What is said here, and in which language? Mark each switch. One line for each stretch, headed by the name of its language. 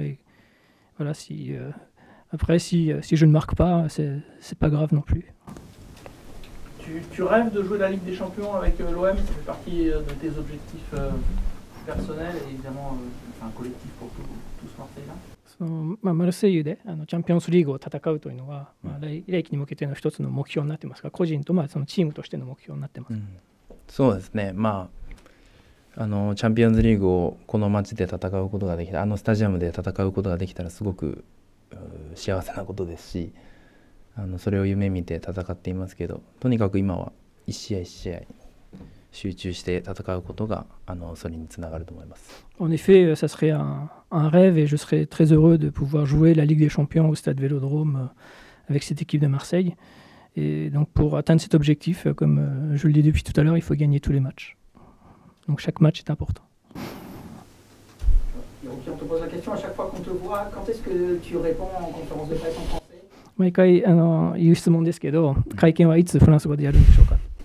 French: Et voilà, après, si je ne marque pas, c'est pas grave non plus. Tu rêves de jouer la Ligue des Champions avec l'OM, ça fait partie de tes objectifs personnels et évidemment collectifs pour tous Marseille-là?
Japanese: マルセイユでチャンピオンズリーグを戦うというのは、来季に向けての一つの目標になってますが、個人とそのチームとしての目標になってます。そうですね。チャンピオンズリーグをこの街で戦うことができた、スタジアムで戦うことができたらすごく幸せなことですし、それを夢見て戦っていますけど、とにかく今は一試合一試合集中して戦うことがそれにつながると思います。
French: En effet, ça serait un rêve et je serais très heureux de pouvoir jouer la Ligue des Champions au Stade Vélodrome avec cette équipe de Marseille. Et donc pour atteindre cet objectif, comme je le dis depuis tout à l'heure, il faut gagner tous les matchs. Donc chaque match est important. On te pose la question à chaque fois qu'on te voit, quand est-ce que tu réponds en conférence de presse en français?
Japanese: 毎回言う質問ですけど、会見はいつフランス語でやるんでしょうか。